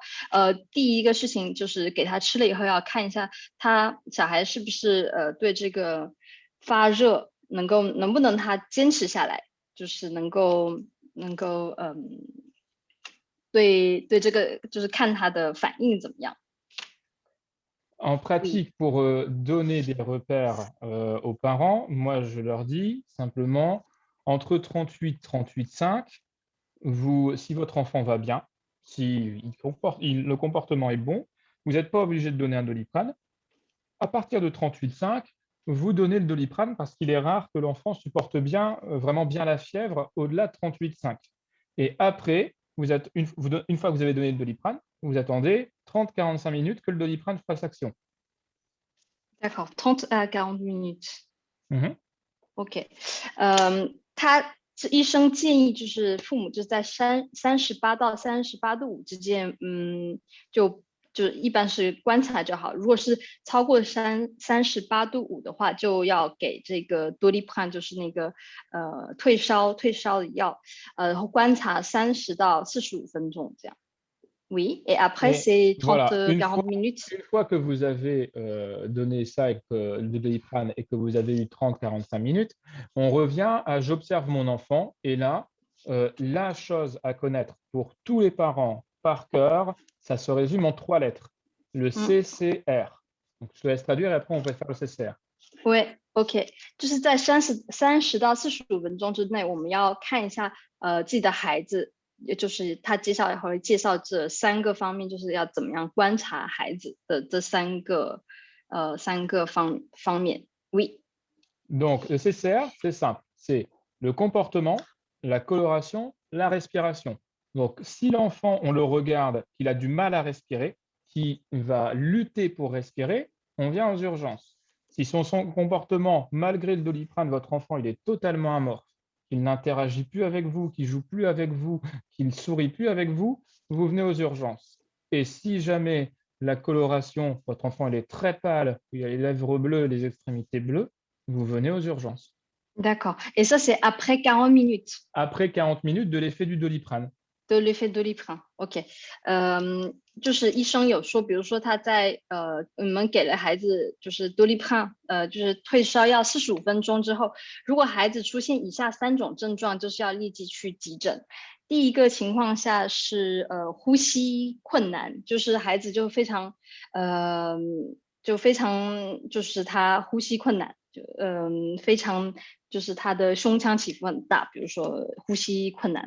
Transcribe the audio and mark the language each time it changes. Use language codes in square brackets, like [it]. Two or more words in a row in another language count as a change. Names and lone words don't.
[zh] 第一个事情就是给他吃了以后要看一下小孩是不是对这个发热能不能他坚持下来，就是能够对这个就是看他的反应怎么样。 [fr] En Oui. pratique, pour donner des repères aux parents, moi, je leur dis simplement entre 38 et 38,5, si votre enfant va bien, si le comportement est bon, vous n'êtes pas obligé de donner un Doliprane. À partir de 38,5, vous donnez le Doliprane parce qu'il est rare que l'enfant supporte bien, vraiment bien la fièvre au-delà de 38,5. Et après, une fois que vous avez donné le Doliprane, vous attendez 30-45 minutes que le Doliprane fasse action. D'accord, 30 à 40 minutes。 Mhm. [zh] OK，医生建议就是父母就在38到38度5之间，就一般是观察就好。如果是超过38度5的话，就要给这个多利潘，就是那个退烧的药，然后观察30到45分钟这样。 [fr] Oui, et après Et c'est 30 voilà, 40 minutes. une fois que vous avez donné ça et que le Doliprane et que vous avez eu 30-45 minutes, on revient à j'observe mon enfant. Et là, la chose à connaître pour tous les parents par cœur, ça se résume en 3 lettres. Le CCR. Donc, je te laisse traduire et après on va faire le CCR. Oui, [zh] OK， 就是在30到45分钟之内，我们要看一下自己的孩子，也就是他接下来会介绍这3个方面，就是要怎么样观察孩子的这3个方面。Oui. [fr] Donc, le CCR, c'est simple. C'est le comportement, la coloration, la respiration. Donc, si l'enfant, on le regarde, qu'il a du mal à respirer, qu'il va lutter pour respirer, on vient aux urgences. Si son comportement, malgré le Doliprane, votre enfant, il est totalement amorphe, qu'il n'interagit plus avec vous, qu'il joue plus avec vous, qu'il ne sourit plus avec vous, vous venez aux urgences. Et si jamais la coloration, votre enfant, il est très pâle, il a les lèvres bleues, les extrémités bleues, vous venez aux urgences. D'accord. Et ça, c'est après 40 minutes Après 40 minutes de l'effet du Doliprane. de l'effet Doliprane. [zh] OK， 就是医生有说，比如说他在我们给了孩子就是 Doliprane，就是退烧药45分钟之后，如果孩子出现以下3种症状，就是要立即去急诊。第一个情况下是呼吸困难，就是孩子就非常就是他呼吸困难，非常就是他的胸腔起伏很大，比如说呼吸困难。